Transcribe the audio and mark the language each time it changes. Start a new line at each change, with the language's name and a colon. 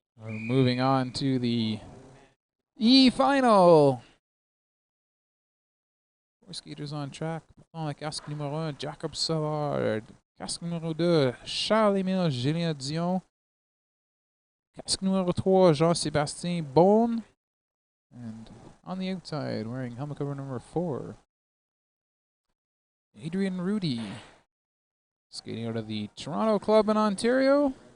English: moving on to the E final. 4 skaters on track.
French: Casque numéro 1, Jacob Savard. Casque numéro 2, Charles-Émile Julien Dion. Casque numéro 3, Jean-Sébastien Beaune.
English: And on the outside, wearing helmet cover number 4, Adrian Rudy. Skating out of the Toronto Club in Ontario.